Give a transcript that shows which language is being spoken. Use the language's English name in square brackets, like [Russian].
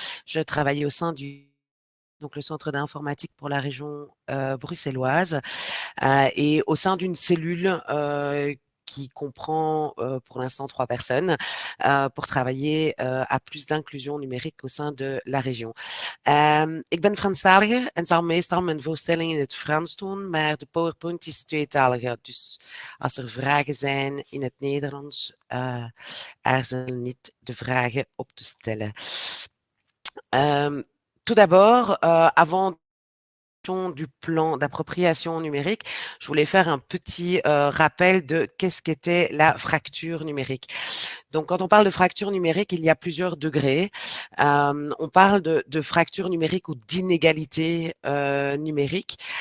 [French] Je travaille au sein du donc le centre d'informatique pour la région, bruxelloise, et au sein d'une cellule, qui comprend, pour l'instant 3 personnes, pour travailler, à plus d'inclusion numérique au sein de la région. [Dutch] Ik ben Franstalige en zal meestal mijn voorstelling in het Frans doen, maar de PowerPoint is tweetalig. Dus als er vragen zijn in het Nederlands, aarzel niet de vragen op te stellen. [French] Tout d'abord, avant du plan d'appropriation numérique, je voulais faire un petit rappel de qu'est-ce qu'était la fracture numérique. Donc, quand on parle de fracture numérique, il y a plusieurs degrés. On parle de fracture numérique ou d'inégalité numérique.